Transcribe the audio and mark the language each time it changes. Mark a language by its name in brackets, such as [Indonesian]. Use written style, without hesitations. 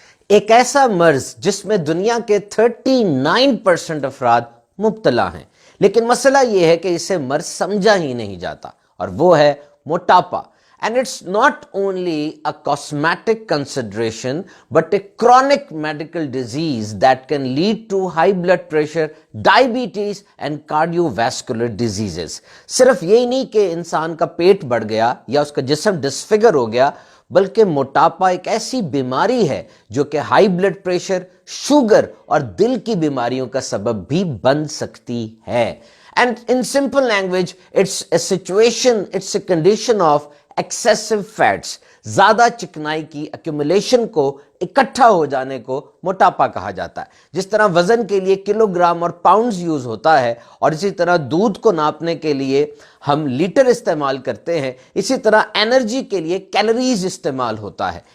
[Urdu] ایک ایسا مرض جس میں دنیا کے 39% افراد مبتلا ہیں، لیکن مسئلہ یہ ہے کہ اسے مرض سمجھا ہی نہیں جاتا، اور وہ ہے موٹاپا. [English] And it's not only a cosmetic consideration, but a chronic medical disease that can lead to high blood pressure, diabetes and cardiovascular diseases. [Urdu] صرف یہی نہیں کہ انسان کا پیٹ بڑھ گیا یا اس کا جسم ڈسفگر ہو گیا، بلکہ موٹاپا ایک ایسی بیماری ہے جو کہ ہائی بلڈ پریشر، شوگر اور دل کی بیماریوں کا سبب بھی بن سکتی ہے. [English] And in simple language, it's a situation, it's a condition of excessive fats. [Urdu] زیادہ چکنائی کی accumulation کو، اکٹھا ہو جانے کو موٹاپا کہا جاتا ہے. جس طرح وزن کے لیے کلو گرام اور پاؤنڈز یوز ہوتا ہے، اور اسی طرح دودھ کو ناپنے کے لیے ہم لیٹر استعمال کرتے ہیں، اسی طرح انرجی کے لیے کیلوریز استعمال ہوتا ہے.